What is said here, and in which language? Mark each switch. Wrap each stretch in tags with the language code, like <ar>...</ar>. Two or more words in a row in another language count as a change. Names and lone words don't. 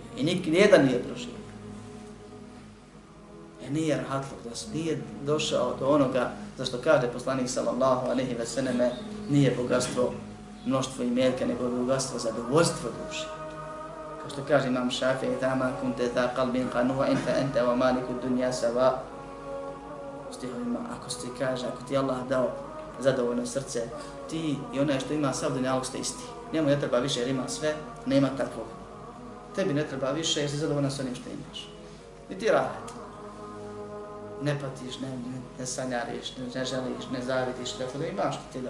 <bs>I nijedan nije proživio. Nije rahatluk, nije došao do onoga za što kaže poslanik</bs> <ar>صلى الله عليه وسلم,</ar> <bs>nije bogatstvo mnoštvo imetka, nego je bogatstvo zadovoljstvo duše. Kao što kaže imam Šafii,</bs> <ar>إذا كنت ذا قلب قنوع فأنت ومالك الدنيا سواء.</ar> <bs>Stihovima, ako ti Allah dao zadovoljno srce, ti i onaj što ima sav dunjaluk ste isti. Njemu ne treba više jer ima sve, nema takvog. Tebi ne treba više jer si zadovoljan s onim što imaš. I ti rahat. Ne patiš, ne sanjariš, ne želiš, ne zavidiš, tako da imaš što ti dao.</bs>